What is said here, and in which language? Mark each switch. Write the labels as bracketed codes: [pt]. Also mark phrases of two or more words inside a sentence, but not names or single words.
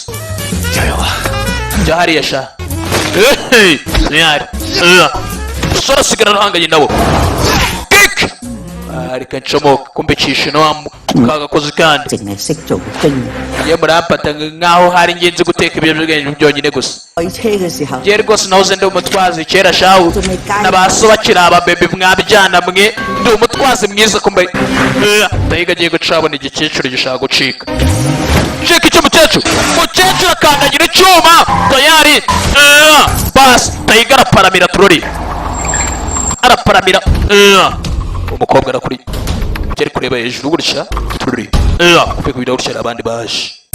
[yue] 加油啊！ [rw] jya hariya sha tayari musore asigara ahanganye nabo kick reka ncomoka kumbe cishe kagakoze kandi [yue] 淨係識做兵。 [rw] iyo murampata nk'aho hari ingenzi guteka ibiyobyabwenge byonyine gusa [yue] 開車嘅時候， [rw] njye rwose nahoze ndi umutwazi kera shawu n'abaso bakiri ababebe mwabyana mwe ndi umutwazi mwiza kumbe ndahiga agiye gucabona igikecuru gishaka gucika cika icyo mukecuru akandagira icyuma tayari basi ndahiga araparamira turori araparamira umukobwa arakuri cyari kureba hejuru gutya turori kuko kubira gutya abandi baje